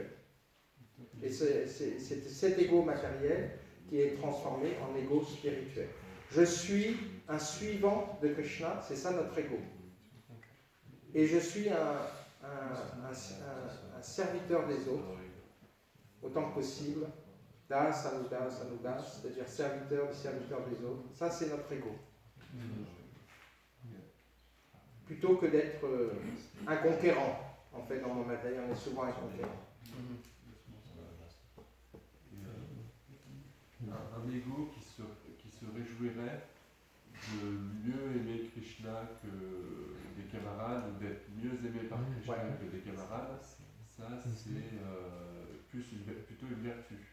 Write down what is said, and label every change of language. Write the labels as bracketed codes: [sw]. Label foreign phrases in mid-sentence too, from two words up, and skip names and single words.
[fr] Et c'est cet ego matériel qui est transformé en ego spirituel. Je suis un suivant de Krishna, c'est ça notre ego. Et je suis un serviteur des autres, autant que possible. [sa] Das, anudas, anudas, [fr] c'est-à-dire serviteur des autres. Ça, c'est notre ego. Plutôt que d'être un conquérant. En fait, dans mon matériel, on est souvent un conquérant. Un ego qui se réjouirait de mieux aimer Krishna que des camarades, ou d'être mieux aimé par Krishna que des camarades, ça c'est plutôt une vertu.